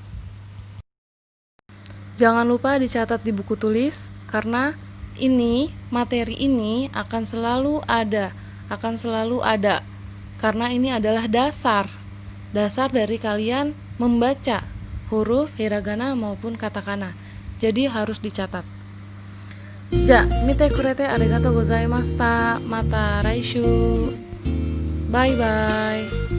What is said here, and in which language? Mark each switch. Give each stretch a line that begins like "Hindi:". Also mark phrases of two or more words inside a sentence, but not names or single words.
Indonesian: Jangan lupa dicatat di buku tulis, karena materi ini akan selalu ada. Karena ini adalah dasar dari kalian membaca huruf hiragana maupun katakana. Jadi harus dicatat.
Japanese: じゃ、見てくれてありがとうございました. また来週.
English: Bye bye.